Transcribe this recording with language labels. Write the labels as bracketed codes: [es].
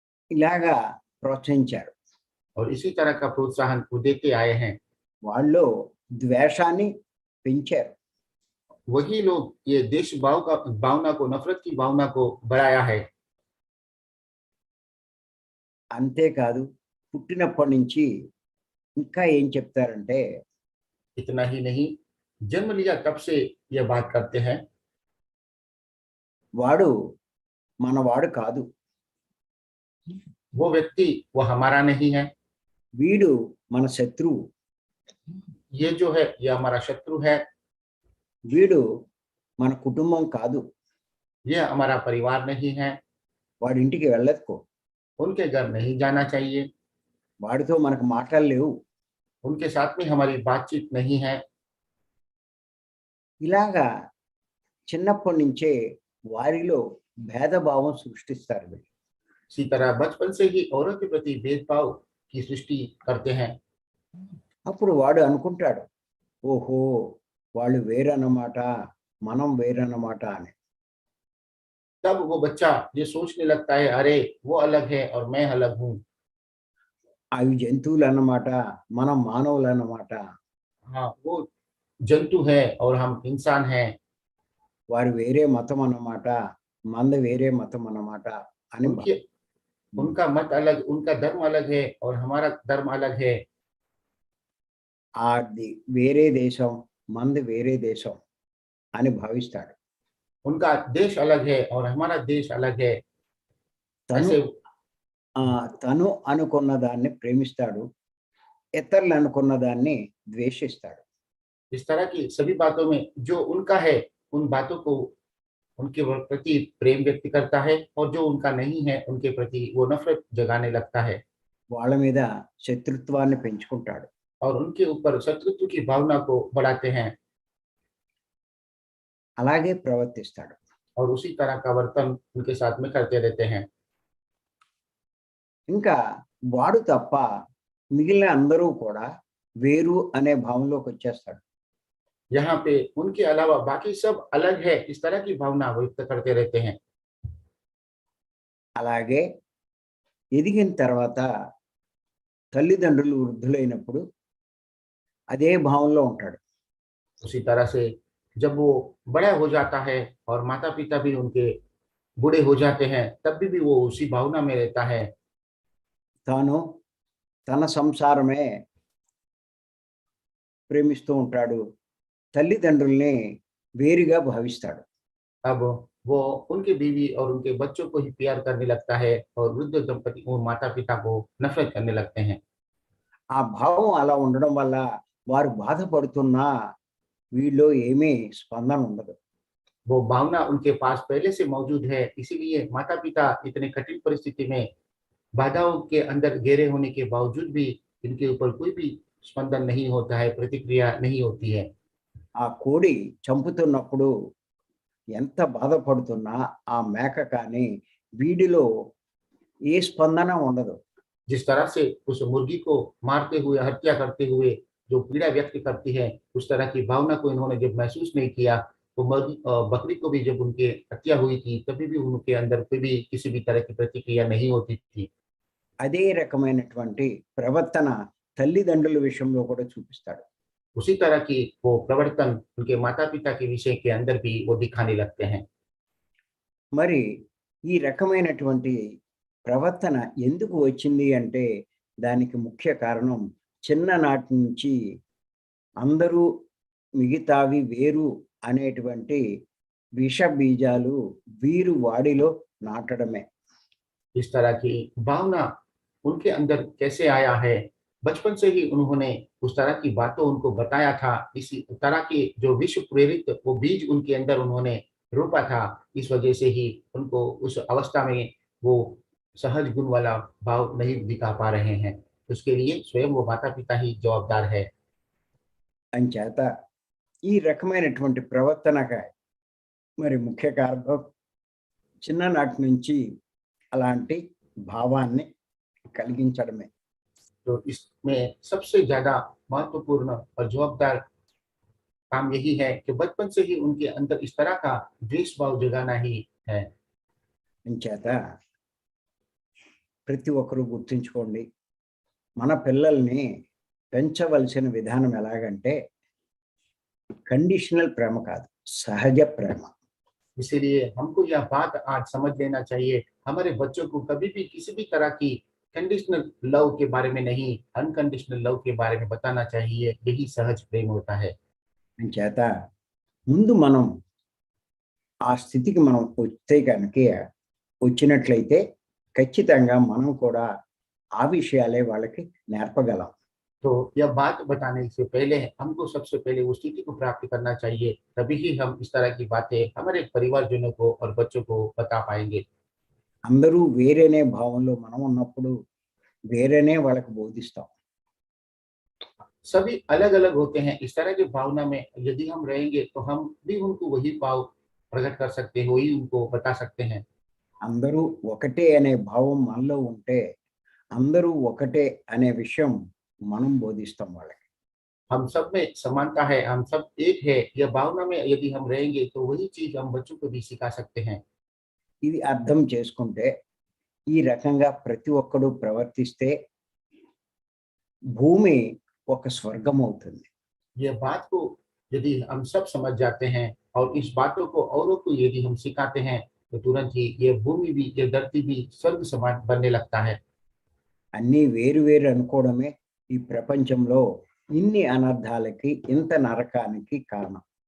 [te] ఇలాగా ప్రోత్సహించారు. [hi] और इसी तरह का प्रोत्साहन वो देते आए हैं। [te] వాళ్ళు ద్వేషాన్ని పెంచారు. [hi] वही लोग ये देश भावना को, नफरत की भावना को बढ़ाया है। [te] అంతేకాదు పుట్టినప్పటి నుంచి ఇంకా ఏం చెప్తారంటే [hi] इतना ही नहीं, जन्म लिया तब से यह बात करते हैं, [te] వాడు మనవాడు కాదు, [hi] वो व्यक्ति वो हमारा नहीं है, [te] వీడు మన శత్రువు, [hi] ये जो है ये हमारा शत्रु है, [te] వీడు మన కుటుంబం కాదు, [hi] ये हमारा परिवार नहीं है, [te] వాడి ఇంటికి వెళ్ళదుకో, [hi] उनके घर नहीं जाना चाहिए, [te] వాడితో మనకు మాటలు లేవు. [hi] उनके साथ में हमारी बातचीत नहीं है। [te] ఇలాగా చిన్నప్పటి నుంచే వారిలో భేదభావం సృష్టిస్తారు వీళ్ళు. [hi] इसी तरह बचपन से ही औरों के प्रति भेदभाव की सृष्टि करते हैं। [te] అప్పుడు వాడు అనుకుంటాడు, ఓహో వాళ్ళు వేరన్నమాట, మనం వేరన్నమాట అని. [hi] तब वो बच्चा ये सोचने लगता है, अरे वो अलग है और मैं अलग हूँ। [te] అవి జంతువులు అన్నమాట, మనం మానవులు అన్నమాట. [hi] हाँ, वो जंतु है और हम इंसान हैं। [te] వారు వేరే మతం అన్నమాట, మంది వేరే మతం అన్నమాట అని [hi] उनके उनका मत अलग, उनका धर्म अलग है और हमारा धर्म अलग है। [te] అది వేరే దేశం, మంది వేరే దేశం అని భావిస్తాడు. [hi] उनका देश अलग है और हमारा देश अलग है। [te] తను [hi] ऐसे [te] తను అనుకున్న దాన్ని ప్రేమిస్తాడు, ఇతరులు అనుకున్న దాన్ని ద్వేషిస్తాడు. [hi] इस तरह की सभी बातों में जो उनका है उन बातों को उनके प्रति प्रेम व्यक्त करता है और जो उनका नहीं है उनके प्रति वो नफरत जगाने लगता है [te] వాళ్ళ మీద శత్రుత్వాన్ని పెంచుకుంటాడు. [hi] और उनके ऊपर शत्रुत्व की भावना को बढ़ाते हैं [te] అలాగే ప్రవర్తిస్తాడు. [hi] और उसी तरह का वर्तन उनके साथ में करते रहते हैं। [te] ఇంకా వాడు తప్ప మిగిలిన అందరూ కూడా వేరు అనే భావంలోకి వచ్చేస్తాడు. [hi] यहाँ पे उनके अलावा बाकी सब अलग है, इस तरह की भावना व्यक्त करते रहते हैं। [te] అలాగే ఎదిగిన తర్వాత తల్లిదండ్రులు వృద్ధులైనప్పుడు అదే భావంలో ఉంటాడు. [hi] उसी तरह से जब वो बड़ा हो जाता है और माता पिता भी उनके बूढ़े हो जाते हैं तब भी वो उसी भावना में रहता है। [te] తాను తన సంసారమే ప్రేమిస్తూ ఉంటాడు, తల్లిదండ్రుల్ని వేరుగా భావిస్తాడు. [hi] अब वो उनके बीवी और उनके बच्चों को ही प्यार करने लगता है और वृद्ध दंपति और माता पिता को नफरत करने लगते हैं। [te] ఆ భావం అలా ఉండడం వల్ల వారు బాధపడుతున్నా వీళ్ళలో ఏమీ స్పందన ఉండదు. [hi] वो भावना उनके पास पहले से मौजूद है, इसीलिए माता पिता इतने कठिन परिस्थिति में बाधाओं के अंदर घेरे होने के बावजूद भी इनके ऊपर कोई भी स्पंदन नहीं होता है, प्रतिक्रिया नहीं होती है। [te] ఆ కోడి చంపుతున్నప్పుడు ఎంత బాధపడుతున్నా ఆ మేక కానీ వీడిలో ఏ స్పందన ఉండదు. [hi] जिस तरह से उस मुर्गी को मारते हुए, हत्या करते हुए जो पीड़ा व्यक्त करती है, उस तरह की भावना को इन्होंने जब महसूस नहीं किया, तो बकरी को भी जब उनकी हत्या हुई थी तभी भी उनके अंदर कोई भी किसी भी तरह की प्रतिक्रिया नहीं होती थी। [te] అదే రకమైనటువంటి ప్రవర్తన తల్లిదండ్రుల విషయంలో కూడా చూపిస్తాడు. [hi] उसी तरह की वो प्रवर्तन उनके माता पिता के विषय के अंदर भी वो दिखाने लगते हैं। [te] మరి ఈ రకమైనటువంటి ప్రవర్తన ఎందుకు వచ్చింది అంటే దానికి ముఖ్య కారణం చిన్ననాటి నుంచి అందరూ మిగతావి వేరు అనేటువంటి విష బీజాలు వీరు వాడిలో నాటడమే. [hi] इस तरह की भावना उनके अंदर कैसे आया है, बचपन से ही उन्होंने उस तरह की बातों उनको बताया था। इसी तरह के जो विश्व प्रेरित वो बीज उनके अंदर उन्होंने रोपा था, इस वजह से ही उनको उस अवस्था में वो सहज गुण वाला भाव नहीं दिखा पा रहे हैं। उसके लिए स्वयं वो माता पिता ही जवाबदार है। [te] అంచేత ఈ రకమైనటువంటి ప్రవర్తనగా మరి ముఖ్య కారణం చిన్ననాటి నుంచి అలాంటి భావాన్ని కలిగించడమే. [hi] तो इसमें सबसे ज्यादा महत्वपूर्ण और जवाबदार काम यही है कि बचपन से ही उनके अंदर इस तरह का द्वेष भाव जगाना ही है। [te] అంచేత ప్రతి ఒక్కరూ గుర్తుంచుకోండి, మన పిల్లల్ని పెంచవలసిన విధానం ఎలాగంటే కండిషనల్ ప్రేమ కాదు, సహజ ప్రేమ. [hi] इसीलिए हमको यह बात आज समझ लेना चाहिए, हमारे बच्चों को कभी भी किसी भी तरह की कंडीशनल लव के बारे में नहीं, अनकंडीशनल लव के बारे में बताना चाहिए। यही सहज प्रेम होता है। [te] అంచేత ముందు మనం ఆ స్థితికి మనం వస్తే కనుక వచ్చినట్లయితే ఖచ్చితంగా మనం కూడా ఆ విషయాలే వాళ్ళకి నేర్పగలం. [hi] तो यह बात बताने से पहले हमको सबसे पहले उस स्थिति को प्राप्त करना चाहिए, तभी ही हम इस तरह की बातें हमारे परिवारजनों को और बच्चों को बता पाएंगे। [te] అందరూ వేరేనే భావంలో మనం ఉన్నప్పుడు వేరేనే వాళ్ళకి బోధిస్తాం. [hi] सभी अलग अलग होते हैं, इस तरह की भावना में यदि हम रहेंगे तो हम भी उनको वही भाव प्रकट कर सकते हैं, वही उनको बता सकते हैं। [te] అందరూ ఒకటే అనే భావం మనలో ఉంటే అందరూ ఒకటే అనే విషయం మనం బోధిస్తాం వాళ్ళకి. [hi] हम सब में समानता है, हम सब एक है, यह भावना में यदि हम रहेंगे तो वही चीज हम बच्चों को भी सिखा सकते हैं। [te] ఇది అర్థం చేసుకుంటే ఈ రకంగా ప్రతి ఒక్కడు ప్రవర్తిస్తే భూమి ఒక స్వర్గం అవుతుంది. [hi] यह बात को यदि हम सब समझ जाते हैं और इस बातों को औरों को यदि हम सिखाते हैं तो तुरंत ही यह भूमि भी, यह धरती भी स्वर्ग समान बनने लगता है। [te] అన్నీ వేరు వేరు అనుకోవడమే ఈ ప్రపంచంలో ఇన్ని అనర్థాలకి ఇంత నరకానికి కారణం.